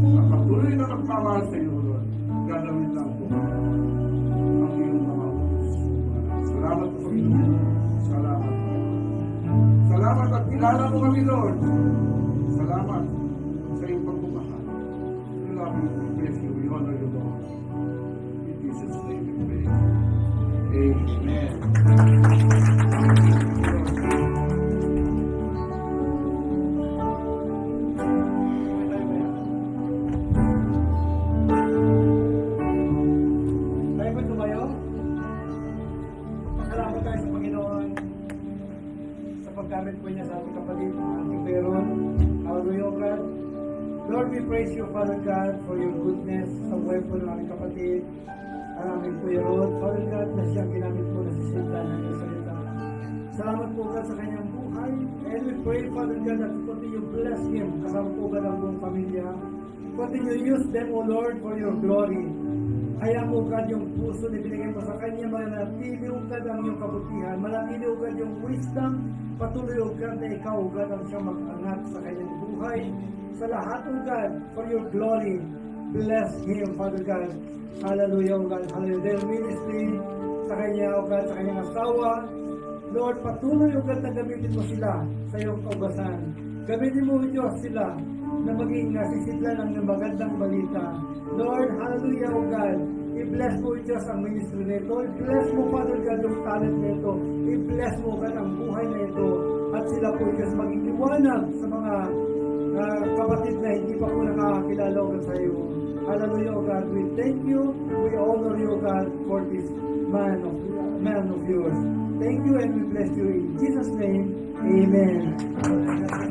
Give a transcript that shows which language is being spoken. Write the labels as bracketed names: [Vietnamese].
[Filipino] At patuloy na magpamahal sa iyo, Lord. Gagawin lang po ang iyong mga utos. Salamat po, Panginoon. Salamat. Salamat at kilala mo kami, Lord. Salamat sa iyong pagmamahal. [English] We love you, we bless you, we honor you, Lord. In Jesus' name we pray. Amen. [Filipino] Tayo ba tumayo? Salamat tayo sa Panginoon sa paggamit po niya sa ating kapatid, ating Peron. Hallelujah, God. [English] Lord, we praise you, Father God, for your goodness [Filipino] sa buhay po ng aming kapatid, ang aming Peron. Father God, na siyang ginamit mo na sisinda ng iyong salita. Salamat po, God, sa kanyang buhay. [English] And we pray, Father God, that you continue bless him. [Filipino] Kasama po, God, ang buong pamilya. [English] Continue use them, O Lord, for your glory. [Filipino] Kaya mo, God, yung puso na binigay mo sa kanya, manatili, O God, ang iyong kabutihan. Manatili, O God, yung wisdom. Patuloy, O God, na ikaw, O God, ang siyang mag-angat sa kanyang buhay. Sa lahat, [English] O God, for your glory. Bless him, Father God. Hallelujah, O God. Hallelujah. Their ministry [Filipino] sa kanya, O God, sa kanyang asawa. Lord, patuloy, O God, na gamitin mo sila sa iyong kaugasan. Gamitin mo, Diyos, sila na maging nasisidlan ng magandang balita. [English] Lord, hallelujah, O God. [Filipino] I-bless mo, Diyos, ang ministry nito. I-bless mo, Father God, yung talent nito. I-bless mo, God, ang buhay na ito. At sila po, Diyos, maging liwanag sa mga kapatid na hindi pa po nakakakilala, O God, sa iyo. [English] Hallelujah, O God. We thank you. We honor you, O God, for this man of yours. Thank you and we bless you in Jesus' name. Amen.